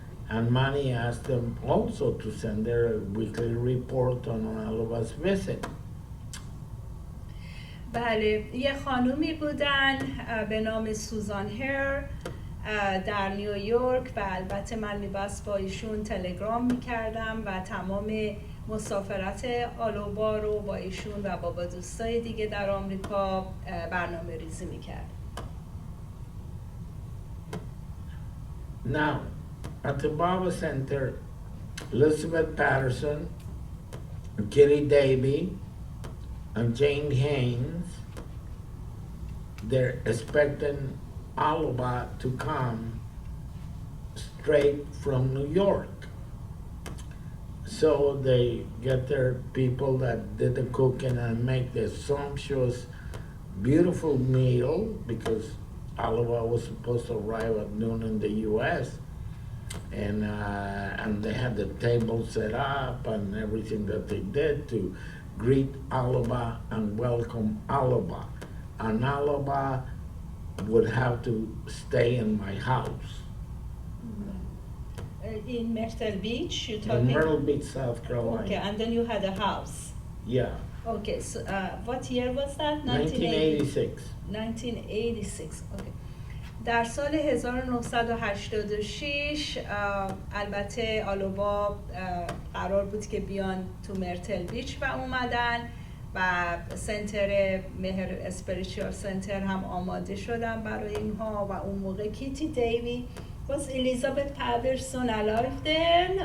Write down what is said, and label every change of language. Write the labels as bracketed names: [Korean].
[English] And Mani asked them also to send their weekly report on Alaba's visit. [Persian] بله، یه خانومی بودن به نام سوزان هر در نیویورک و البته من میبست با ایشون تلگرام میکردم و تمام مسافرت آلوبا رو با ایشون و با دوستای دیگه در آمریکا برنامه ریزی میکرد. [English] Now, at the Baba Center, Elizabeth Patterson, Kitty Davy, and Jane Haynes, they're expecting Alaba to come straight from New York. So they get their people that did the cooking and make this sumptuous, beautiful meal because Alaba was supposed to arrive at noon in the U.S. And they had the table set up and everything that they did to greet Alaba and welcome Alaba. and Alaba would have to stay in my house In Myrtle Beach, you in talking? Myrtle Beach, South Carolina. Okay, and then you had a house. Yeah, Okay, so what year was that? 1986. 1986. Okay. [Persian] در سال 1986 البته آلوبا قرار بود که بیان تو مرتل بیچ و اومدن و سنتر مهر اسپریچوال سنتر هم آماده شدن برای اینها و اون موقع کیتی دیوی [English] was Elizabeth Patterson alive then?